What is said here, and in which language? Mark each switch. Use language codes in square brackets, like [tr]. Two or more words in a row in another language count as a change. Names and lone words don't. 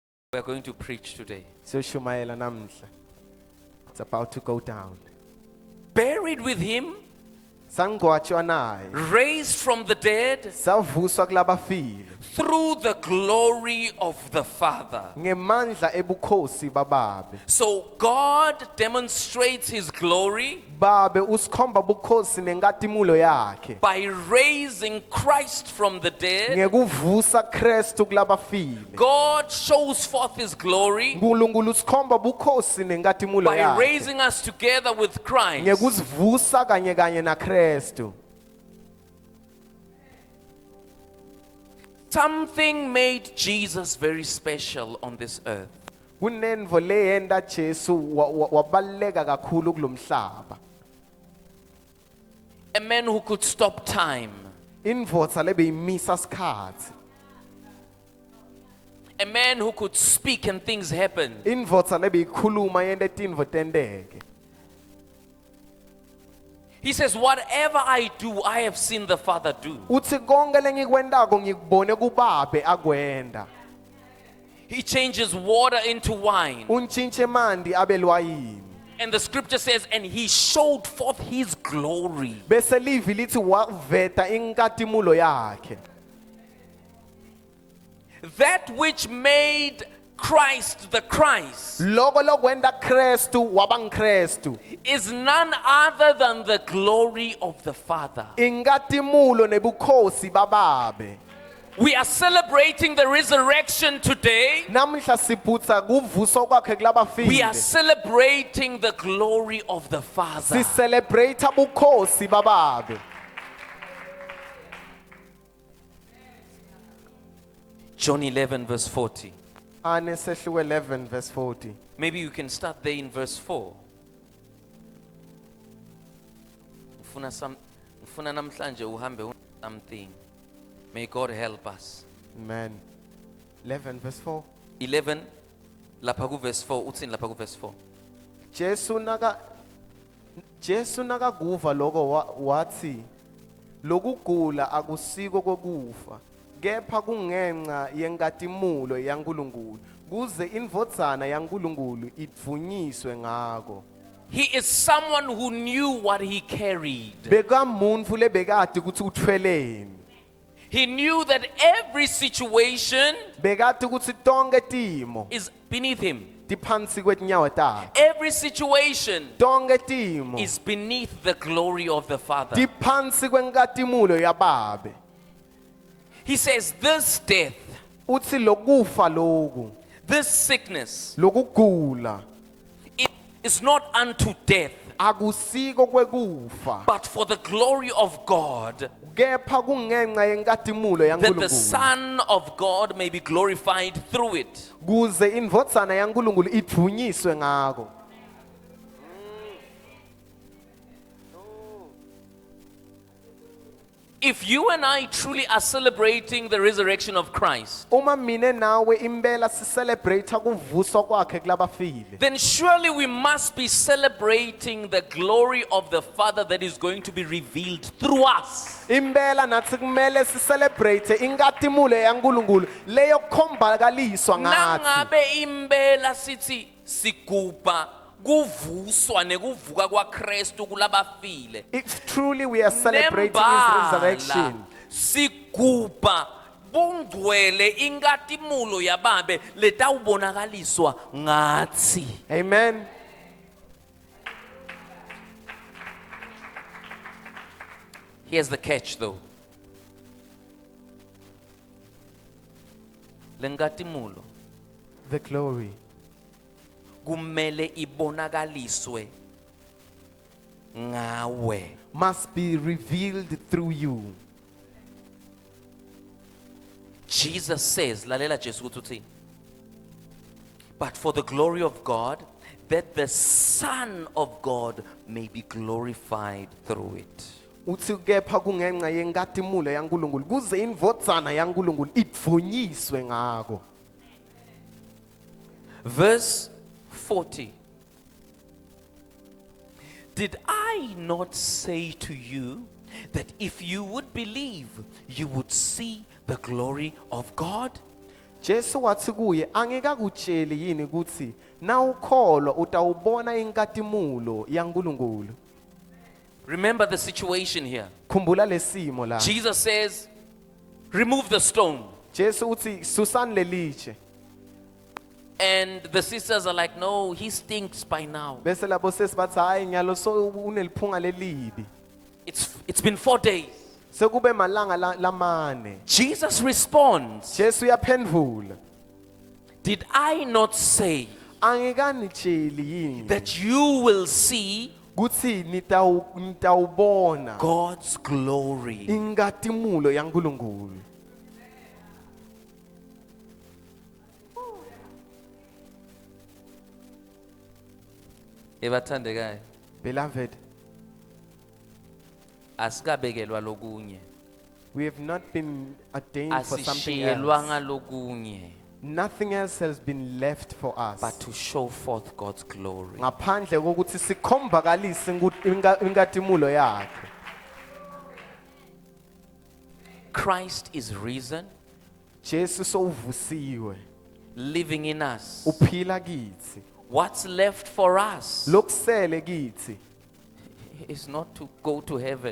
[en] We are going to preach today. It's about to go down. Buried with him, [ss] Sangcwatshwa naye. [en] raised from the dead [ss] Savuswa kulabafile. [en] through the glory of the Father. [ss] Ngemandla ebukhosi bababe. [en] So God demonstrates his glory [ss] Babe usikhomba bukhosi nenkatimulo yakhe. [en] by raising Christ from the dead. [ss] Ngekuvusa Kristu kulabafile. [en] God shows forth his glory [ss] Nkulunkulu usikhomba bukhosi nenkatimulo [en] by [ss] yakhe. [en] raising us together with Christ. [ss] Ngekusivusa kanye na Kristu. [en] Something made Jesus very special on this earth. [ss] Kunenvo leyenda Jesu wabaleka kakhulu kulomhlaba. [en] A man who could stop time. [ss] Indvodza lebeyimisa sikhatsi. [en] A man who could speak and things happen. [ss] Indvodza lebeyikhuluma yente tintfo tenteke. [en] He says, whatever I do, I have seen the Father do. [ss] Uthi konke lengikwentako ngikubone kubabe akwenda. [en] He changes water into wine. [ss] Untshintse emanti abe lwayini. [en] And the scripture says, and he showed forth his glory. [ss] Bese livi lithi waveta inkatimulo yakhe. [en] That which made Christ the Christ [ss] Loko lokwenda Kristu wabangKristu. [en] is none other than the glory of the Father. [ss] Inkatimulo nebukhosi bababe. [en] We are celebrating the resurrection today. [ss] Namhla siphutsa kuvuswa kwakhe [en] We are [ss] kulabafile. [en] celebrating the glory of the Father. [ss] Sicelebrate bukhosi bababe. [en] John 11 verse 40. [ss] Ane sehluko 11 verse 40. [en] Maybe you can start there in verse 4. [ss] Ufuna namhlanje uhambe something. [en] May God help us. Amen. 11 verse 4. [ss] 11 lapha ku verse 4 uthini lapha ku verse 4. Jesu nakakuva lokho wathi lokugula akusiko kokufa kepha kungenxa yenkatimulo yaNkulunkulu kuze indvodzana yaNkulunkulu idvunyiswe ngako. [en] He is someone who knew what he carried. [ss] Bekamuntfu lebekati ukuthi uthweleni. [en] He knew that every situation [ss] Bekati ukuthi tonke timo [en] is beneath him. [ss] tiphansi kwetinyawo takhe. [en] Every situation [ss] Tonke timo [en] is beneath the glory of the Father. [ss] tiphansi kwenkatimulo yababe. [en] He says this death, [ss] Uthi lokufa loku, [en] this sickness, [ss] lokugula [en] it is not unto death, [ss] akusiko kwekufa. [en] but for the glory of God, [ss] Kepha kungenxa yenkatimulo [en] that the [ss] yaNkulunkulu. [en] Son of God may be glorified through it. [ss] Kuze indvodzana yaNkulunkulu idvunyiswe ngako. [en] If you and I truly are celebrating the resurrection of Christ, [ss] Uma mine nawe impela sicelebrate kuvuswa kwakhe kulabafile. [en] then surely we must be celebrating the glory of the Father that is going to be revealed through us. [ss] Impela nathi kumele sicelebrate inkatimulo yaNkulunkulu leyo khombakaliswa ngathi. Nangabe impela sithi sigubha kuvuswa nekuvuka kwaKristu kulabafile. [en] If truly we are celebrating his resurrection, [ss] sigubha bungcwele inkatimulo yababe letawubonakaliswa ngathi. [en] amen. Here's the catch though. [ss] Lenkatimulo [en] The glory [ss] kumele ibonakaliswe ngawe. [en] must be revealed through you. Jesus says, [ss] lalela Jesu ukuthi uthini? [en] But for the glory of God, that the Son of God may be glorified through it. [ss] Uthi kepha kungenxa yenkatimulo yaNkulunkulu kuze indvodzana yaNkulunkulu idvunyiswe ngako. [en] Verse 40. Did I not say to you that if you would believe, you would see the glory of God? [ss] Jesu wathi kuye angikakutsheli yini ukuthi na ukholwa utawubona inkatimulo yaNkulunkulu. [en] Remember the situation here. [ss] Khumbula lesimo la. [en] Jesus says, remove the stone. [ss] Jesu uthi susani lelitshe. [en] And the sisters are like, no, he stinks by now. [ss] Bese labo sesi bathi hayi nyalo so uneliphunga lelibi. [en] It's been 4 days. [ss] Sekube malanga lamane. [en] Jesus responds, [ss] Jesu yaphendvula. [en] did I not say [ss] Angikanitsheli yini [en] that you will see [ss] kuthi nitawubona [en] God's glory? [ss] inkatimulo yaNkulunkulu. Ebathandekayo, [en] Beloved, [ss] asikabekelwa lokunye. [en] we have not been ordained for something [ss] Asishiyelwanga [en] else. [ss] lokunye, [en] Nothing else has been left for us. but to show forth God's glory. [ss] Ngaphandle kokuthi sikhombakalise inkatimulo yakhe. [en] Christ is risen, [ss] Jesu sowuvusiwe, [en] living in us. [ss] uphila kithi. [en] What's left for us [ss] Lokusele kithi [en] is not to go to heaven.